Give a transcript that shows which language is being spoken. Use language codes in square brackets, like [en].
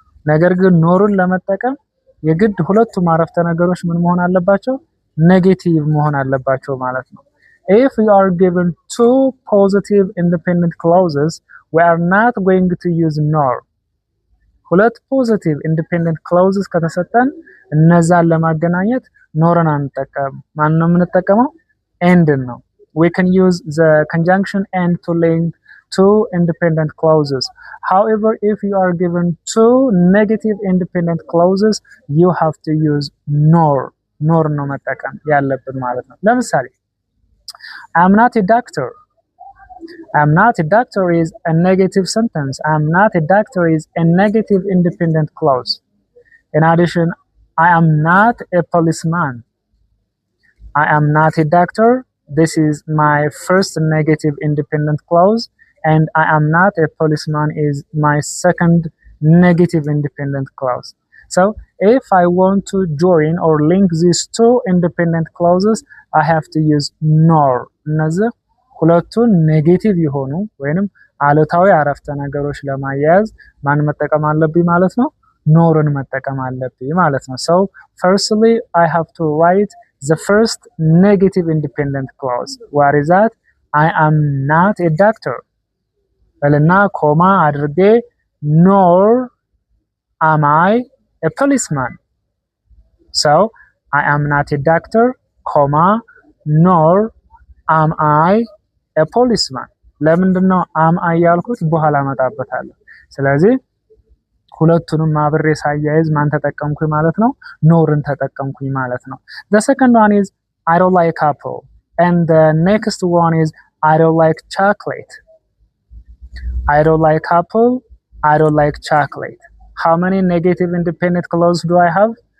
[am] ነገር ግን ኖርን ለመጠቀም የግድ ሁለቱም አረፍተ ነገሮች ምን መሆን አለባቸው? ኔጌቲቭ መሆን አለባቸው ማለት ነው። [en] If we are given two positive independent clauses, we are not going to use nor. [am] ሁለት [en] positive independent clauses [am] ከተሰጠን እነዛን ለማገናኘት ኖርን አንጠቀም። ማን ነው የምንጠቀመው? [en] and ነው። We can use the conjunction and to link two independent clauses. However, if you are given two negative independent clauses, you have to use nor. [am] nor ነው መጠቀም ያለብን ማለት ነው። ለምሳሌ [en] I'm not a doctor. I'm not a doctor is a negative sentence. I'm not a doctor is a negative independent clause. In addition, I am not a policeman. I am not a doctor. This is my first negative independent clause. And I am not a policeman is my second negative independent clause. So if I want to join or link these two independent clauses, I have to use nor. [am] እነዚህ ሁለቱን ኔጌቲቭ የሆኑ ወይንም አሉታዊ አረፍተ ነገሮች ለማያያዝ ማን መጠቀም አለብኝ ማለት ነው? ኖርን መጠቀም አለብኝ ማለት ነው። [en] So firstly, I have to write the first negative independent clause. What is that? I am not a doctor. [am] በልና ኮማ አድርጌ [en] nor am I a policeman? So I am not a doctor, comma, nor am I a policeman. [am] ለምንድነው [en] am I [am] ያልኩት? በኋላ መጣበታለሁ። ስለዚህ ሁለቱንም አብሬ ሳያይዝ ማን ተጠቀምኩኝ ማለት ነው? ኖርን ተጠቀምኩኝ ማለት ነው። [en] The second one is I don't like apple, and the next one is I don't like chocolate. I don't like apple, I don't like chocolate. How many negative independent clauses do I have?